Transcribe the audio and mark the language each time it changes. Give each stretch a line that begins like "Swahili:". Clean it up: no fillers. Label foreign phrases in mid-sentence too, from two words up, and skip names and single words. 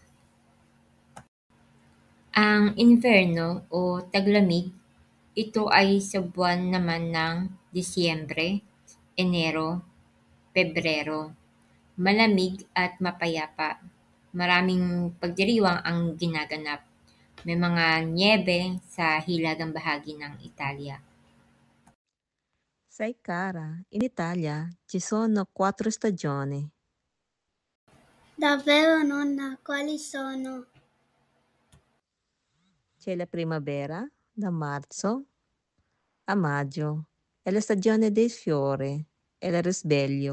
Filipino: Ang inverno o taglamig, ito ay sa buwan naman ng Disyembre, Enero, Pebrero. Malamig at mapayapa. Maraming pagdiriwang ang ginaganap. May mga nyebe sa hilagang bahagi ng Italia.
Italian: Sai cara, in Italia ci sono 4 stagioni. Davvero nonna, quali sono? C'è la primavera, da marzo a maggio, è la stagione dei fiori e il risveglio.